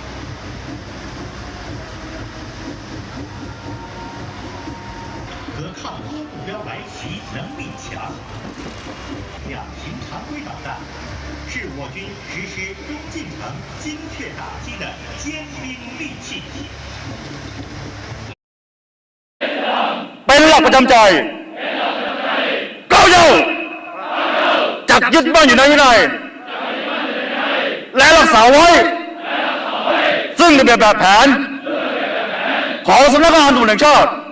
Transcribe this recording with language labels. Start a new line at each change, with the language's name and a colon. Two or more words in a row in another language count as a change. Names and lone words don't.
Chinese: 可抗多目标来袭能力强。两型常规导弹是我军实施中近程精确打击的尖兵利器。
Thai: เป็นหลักประจำใจก้าวเย้าจักยึดมั่นอยู่ในวินัยและรักษาไว้ซึ่งระเบียบแบบแผนของสำนักงานตำรวจแห่งชาติ